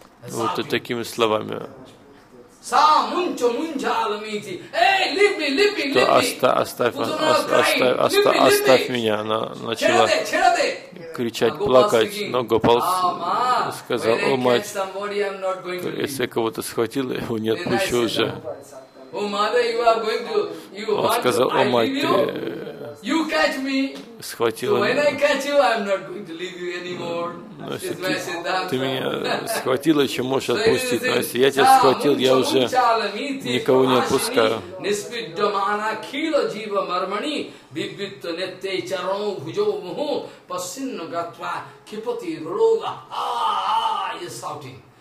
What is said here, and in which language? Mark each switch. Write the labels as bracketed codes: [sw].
[ru] Вот и такими словами. Оставь меня, она начала кричать, плакать, но Гопал сказал, о мать, если я кого-то схватил, его не отпущу уже. Он сказал, о мать, [en] You catch me. [ru] Схватила. [en] So when I catch you, I'm not going to leave you anymore. [ru] Ты, ты меня схватила, еще можешь отпустить. Но если я тебя схватил, я уже никого не отпускаю.